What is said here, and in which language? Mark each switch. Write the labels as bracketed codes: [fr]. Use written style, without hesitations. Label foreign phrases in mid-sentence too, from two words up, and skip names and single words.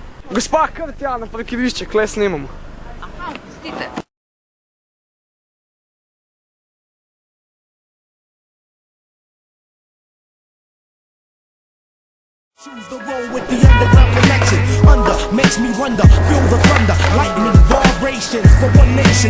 [sl] Gospa, kar tja na parkirišče, kle snemamo. Aha, pustite. [en] Choose the road with the underground connection. Under makes me wonder, feel the thunder, lightning, vibrations for one nation.